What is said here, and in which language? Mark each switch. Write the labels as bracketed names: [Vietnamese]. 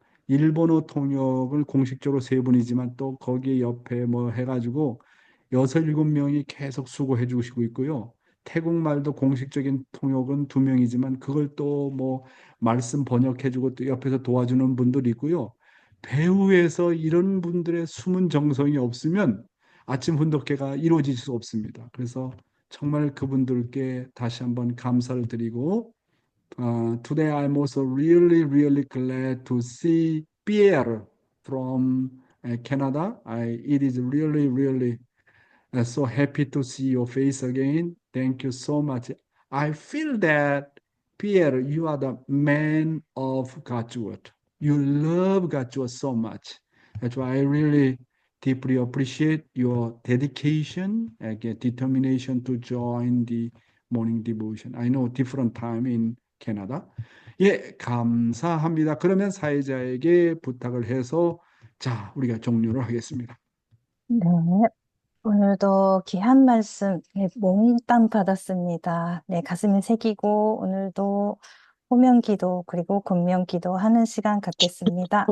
[Korean] 일본어 통역을 공식적으로 3분이지만 또 거기에 옆에 뭐 해가지고 6, 7명이 계속 수고해 주시고 있고요. 태국말도 공식적인 통역은 2명이지만 그걸 또 뭐 말씀 번역해주고 또 옆에서 도와주는 분들이 있고요. 배후에서 이런 분들의 숨은 정성이 없으면 아침 훈독회가 이루어질 수 없습니다. 그래서 정말 그분들께 다시 한번 감사를 드리고 [English] today I'm also really, really glad to see Pierre from Canada. It is really, really so happy to see your face again. Thank you so much. I feel that, Pierre, you are the man of God's word. You love God's word so much. That's why I really deeply appreciate your dedication and determination to join the morning devotion. I know different time in 캐나다. [Korean] 예, 감사합니다. 그러면 사회자에게 부탁을 해서 자, 우리가 종료를 하겠습니다. 네, 오늘도 귀한 말씀, 네, 몽땅 받았습니다. 네, 가슴에 새기고 오늘도 호명기도 그리고 군명기도 하는 시간 갖겠습니다.